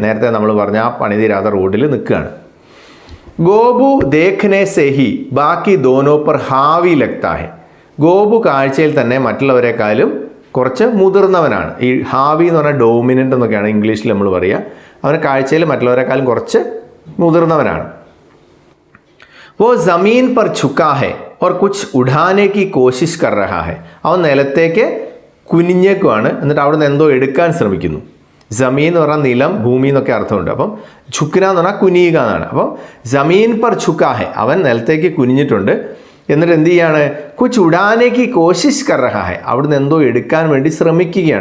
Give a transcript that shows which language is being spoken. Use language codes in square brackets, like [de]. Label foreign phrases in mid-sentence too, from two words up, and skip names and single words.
[ml] നേരത്തെ നമ്മൾ പറഞ്ഞ ആ പണിതീരാത്ത റോഡിൽ നിൽക്കുകയാണ്. [hi] गोपू देखने से ही बाकी दोनों पर हावी लगता है. [ml] ഗോപു കാഴ്ചയിൽ തന്നെ മറ്റുള്ളവരെക്കാളും കുറച്ച് മുതിർന്നവനാണ്. ഈ ഹാവി എന്ന് പറഞ്ഞാൽ ഡോമിനൻ്റ് എന്നൊക്കെയാണ് ഇംഗ്ലീഷിൽ നമ്മൾ പറയുക. അവന് കാഴ്ചയിൽ മറ്റുള്ളവരെക്കാളും കുറച്ച് മുതിർന്നവനാണ്. [hi] वो ज़मीन पर झुका है और कुछ उड़ाने की कोशिश कर रहा है. [ml] അവൻ നിലത്തേക്ക് കുനിഞ്ഞേക്കുവാണ്, എന്നിട്ട് അവിടെ നിന്ന് എന്തോ എടുക്കാൻ ശ്രമിക്കുന്നു. ജമീൻ എന്ന് പറഞ്ഞാൽ നിലം, ഭൂമി എന്നൊക്കെ അർത്ഥമുണ്ട്. അപ്പം ഝുക്ന എന്ന് പറഞ്ഞാൽ കുനിയുക എന്നാണ്. അപ്പം [hi] ज़मीन पर झुका है, [ml] അവൻ നിലത്തേക്ക് കുനിഞ്ഞിട്ടുണ്ട്. എന്നിട്ട് എന്ത് ചെയ്യാണ്? [hi] कुछ उड़ाने की कोशिश कर रहा है, [ml] അവിടുന്ന് എന്തോ എടുക്കാൻ വേണ്ടി ശ്രമിക്കുകയാണ്.